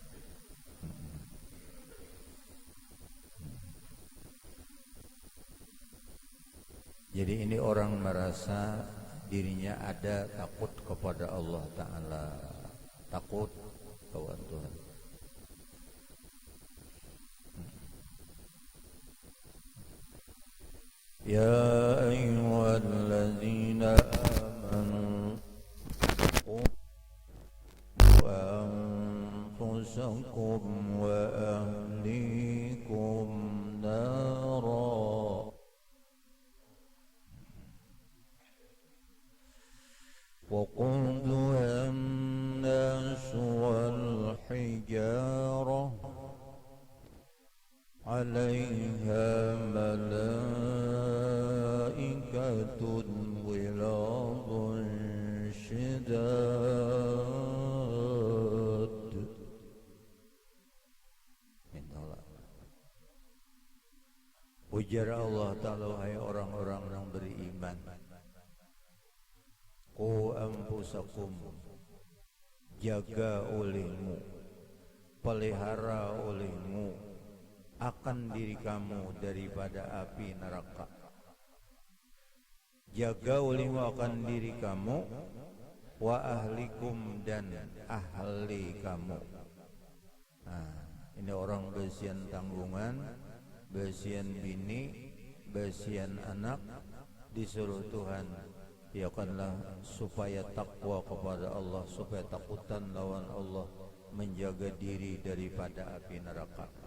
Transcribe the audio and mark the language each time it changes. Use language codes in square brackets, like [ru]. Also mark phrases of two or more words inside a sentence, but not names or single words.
[bjn] Jadi ini orang merasa dirinya ada takut kepada Allah Ta'ala, takut lawan Tuhan. [ar] يا أيها الذين آمنوا قوا أنفسكم وأهليكم نارا وقودها الناس والحجارة عليها ملائكة غلاظ شداد. [bjn] Ujar Allah Ta'ala, hai orang-orang yang beriman, [ar] قوا أنفسكم, [bjn] jaga olehmu, pelihara olehmu akan diri kamu daripada api neraka. Jaga olehmu akan diri kamu, [ar] وأهليكم, [bjn] dan ahli kamu. Nah, ini orang besian tanggungan, besian bini, besian anak, disuruh Tuhan ya kanlah supaya takwa kepada Allah, supaya takutan lawan Allah, menjaga diri daripada api neraka.